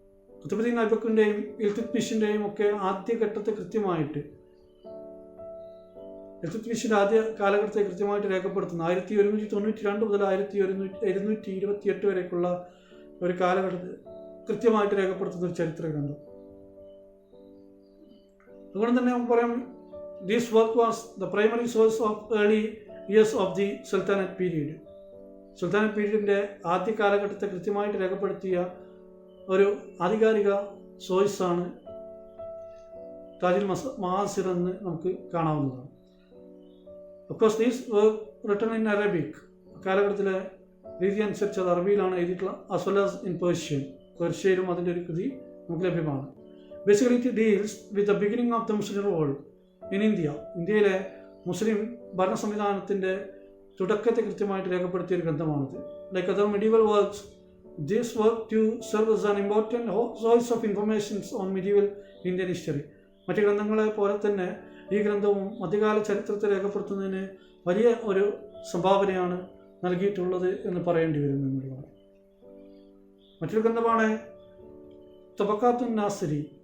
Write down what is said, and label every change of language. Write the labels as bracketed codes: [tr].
[ml] കുത്തുബുദ്ദീൻ ഐബക്കിൻ്റെയും ഇൽതുത്മിഷിൻ്റെയും ഒക്കെ ആദ്യഘട്ടത്തെ കൃത്യമായിട്ട് ഇൽതുത്മിഷിൻ്റെ ആദ്യ കാലഘട്ടത്തെ കൃത്യമായിട്ട് രേഖപ്പെടുത്തുന്ന 1192 മുതൽ 1228 വരേക്കുള്ള ഒരു കാലഘട്ടത്തിൽ കൃത്യമായിട്ട് രേഖപ്പെടുത്തുന്ന ഒരു ചരിത്ര ഗ്രന്ഥം. അതുകൊണ്ട് തന്നെ നമുക്ക് പറയാം [en] This work was the primary source of early years of the sultanate period. [ml] സുൽത്താനറ്റ് പീരീഡിൻ്റെ ആദ്യ കാലഘട്ടത്തെ കൃത്യമായിട്ട് രേഖപ്പെടുത്തിയ ഒരു ആധികാരിക സോഴ്സാണ് താജുൽ മഹാസിർ എന്ന് നമുക്ക് കാണാവുന്നതാണ്. [en] of course these work written in Arabic, [ml] കാലഘട്ടത്തിലെ രീതി അനുസരിച്ച് അത് അറബിയിലാണ് എഴുതിയിട്ടുള്ള, [en] as well as in [ml] പേർഷ്യയിലും അതിൻ്റെ ഒരു കൃതി നമുക്ക് ലഭ്യമാണ്. [en] Basically it deals with the beginning of the Muslim rule in India. [ml] ഇന്ത്യയിലെ മുസ്ലിം ഭരണ സംവിധാനത്തിൻ്റെ തുടക്കത്തെ കൃത്യമായിട്ട് രേഖപ്പെടുത്തിയ ഒരു ഗ്രന്ഥമാണിത്. [en] Like other medieval works, this work to serve as an important source of information on medieval Indian history. [ml] മറ്റ് ഗ്രന്ഥങ്ങളെ പോലെ തന്നെ ഈ ഗ്രന്ഥവും മധ്യകാല ചരിത്രത്തെ രേഖപ്പെടുത്തുന്നതിന് വലിയ ഒരു സംഭാവനയാണ് നൽകിയിട്ടുള്ളത് എന്ന് പറയേണ്ടി വരും എന്നുള്ളതാണ്. മറ്റൊരു ഗ്രന്ഥമാണ് തബക്കാത്തുൻ നാസിരി.